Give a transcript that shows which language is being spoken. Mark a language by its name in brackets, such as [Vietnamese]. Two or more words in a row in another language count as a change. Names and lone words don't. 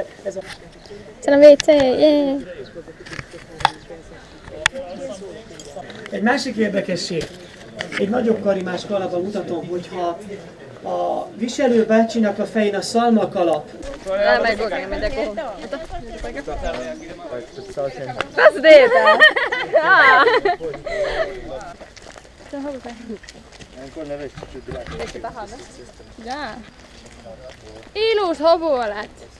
[Hungarian] Ez a... [Estonian] Seal on WC, jee! [Hungarian] Egy másik érdekesség, egy nagyobb karimás kalapban mutatom, hogyha a viselő bácsinak a fején a szalmakalap. [Estonian] Kas teed? Jaa. Ilus hobu oled.